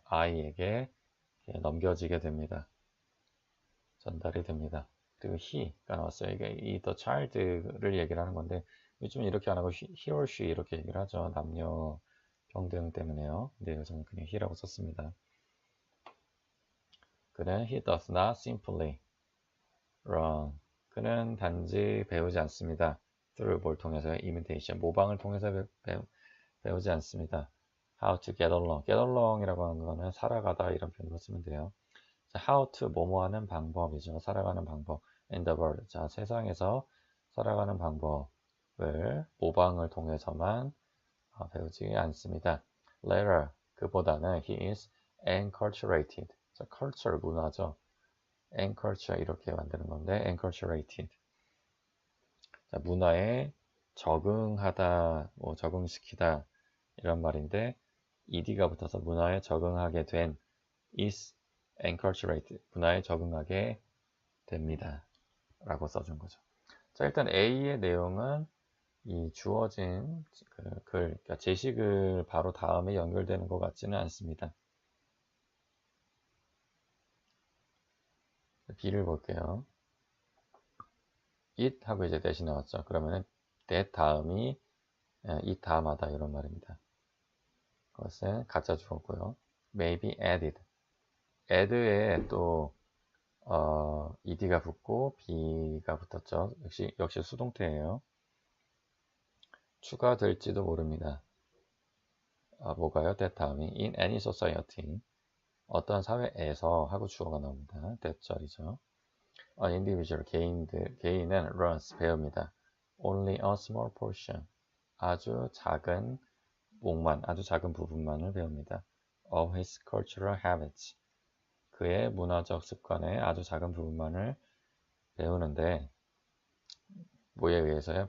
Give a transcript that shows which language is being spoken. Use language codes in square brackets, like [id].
[ko] 아이에게 넘겨지게 됩니다. 전달이 됩니다. 그리고 he가 나왔어요. 이게 이 [en] the child [ko] 를 얘기를 하는 건데 요즘은 이렇게 안 하고 [en] he or she [ko] 이렇게 얘기를 하죠. 남녀 평등 때문에요. 근데 여기서는 그냥 he라고 썼습니다. 그는 [en] he does not simply learn. [ko] 그는 단지 배우지 않습니다. through 뭘 통해서 imitation, 모방을 통해서 배우지 않습니다. [en] how to get along. [ko] get along이라고 하는 거는 살아가다 이런 표현으로 쓰면 돼요. how to 뭐뭐 하는 방법이죠. 살아가는 방법. [en] in the world. [ko] 자, 세상에서 살아가는 방법을 모방을 통해서만 배우지 않습니다. [en] Later, [ko] 그보다는 [en] he is enculturated. [ko] 자, culture 문화죠. enculture 이렇게 만드는 건데 enculturated. 자, 문화에 적응하다, 적응시키다 이런 말인데 ed가 붙어서 문화에 적응하게 된 [en] is enculturated. [ko] 문화에 적응하게 됩니다. 라고 써준 거죠. 자, 일단 A의 내용은 이 주어진 그러니까 제시글 바로 다음에 연결되는 것 같지는 않습니다. B를 볼게요. it 하고 이제 that이 나왔죠. 그러면은 that 다음이 it 다음하다 이런 말입니다. 그것은 가짜 주어고요. [en] Maybe added. [ko] add에 또 ed가 붙고 b가 붙었죠. 역시 수동태예요. 추가될지도 모릅니다. 뭐가요? [en] that [ko] 다음이 [en] in any society. [ko] 어떤 사회에서 하고 주어가 나옵니다. that 절이죠. [en] An individual, [ko] 개인은 [en] learns, [ko] 배웁니다. [en] Only a small portion, [ko] 아주 작은 아주 작은 부분만을 배웁니다. [en] Of his cultural habits, [ko] 그의 문화적 습관의 아주 작은 부분만을 배우는데 뭐에 의해서요?